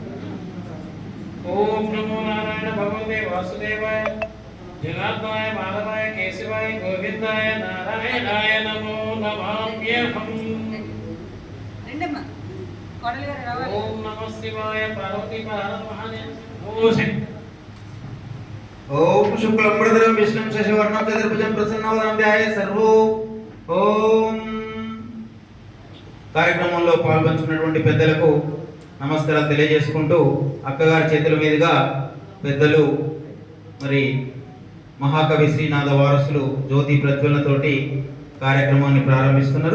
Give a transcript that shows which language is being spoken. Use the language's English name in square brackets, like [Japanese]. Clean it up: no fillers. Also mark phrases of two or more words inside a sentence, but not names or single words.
[Sanskrit] ओम नमो नारायण भगवते वासुदेवाय जनार्दनाय माधवाय केशवाय गोविंदाय नारायणाय नमो नमाम्यहम्। ओम नमः शिवाय पार्वती महादेव। ओम शुक्लंबरधरं विष्णुं शशिवर्णं चतुर्भुजं प्रसन्नवदनं ध्याये सर्वो ओम। [Telugu] కార్యక్రమంలో పాల్గొంటున్నటువంటి పెద్దలకు నమస్కారాలు తెలియజేసుకుంటూ, అక్కగారి చేతుల మీదుగా పెద్దలు మరి మహాకవి శ్రీనాథ వారసులు జ్యోతి ప్రజ్వలనతోటి కార్యక్రమాన్ని ప్రారంభిస్తున్నారు.